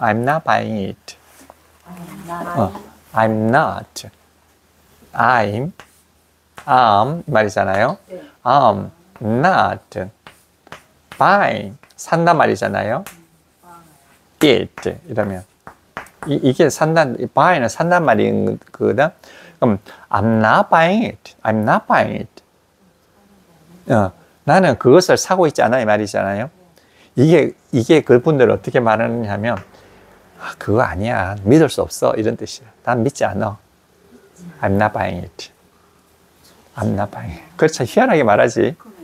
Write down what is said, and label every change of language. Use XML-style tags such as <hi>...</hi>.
<en>I'm not buying it. I'm not. I'm</en> <ko>말이잖아요.</ko> <en>I'm not buying.</en> <ko>산다 말이잖아요. it. 이러면. 이게 산단, buy는 산단 말인 거거든.</ko> <en>그럼 I'm not buying it. I'm not buying it.</en> <ko>나는 그것을 사고 있지 않아 이 말이잖아요. 이게 그분들을 어떻게 말하느냐면 그거 아니야. 믿을 수 없어. 이런 뜻이야. 난 믿지 않아.</ko> <en>I'm not buying it.</en> <ko>I'm not buying it. 그렇죠. 희한하게 말하지.</ko>